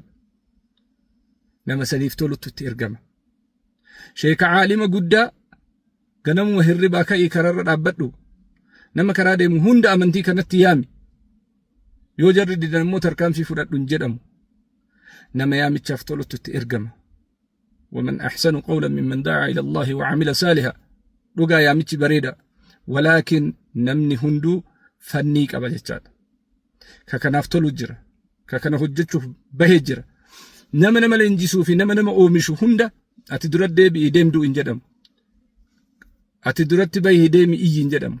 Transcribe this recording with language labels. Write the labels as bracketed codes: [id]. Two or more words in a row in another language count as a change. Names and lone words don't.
[om] Nama saniif tolutti itti ergama. Sheeka caalima guddaa ganamuma hirribaa ka'ii kararra dhaabbadhu, nama karaa deemu hunda amantii kanatti yaami. Yoo jarri didan immoo tarkaanfii fudhadhu hin jedhamu. Nama yaamichaaf tolutti itti ergama. [ar] ومن أحسن قولا ممن دعا إلى الله وعمل صالحا. [om] dhugaa yaamichi bareeda, walaakin namni hunduu fannii qaba jechaadha. Ka kanaaf tolu jira, ka kana hojjechuuf bahee jira. Nama leenjisuu fi nama oomishu hunda ati dura deebi'ii deemduu hin jedhamu. Ati duratti bahii deemii iyyi hin jedhamu.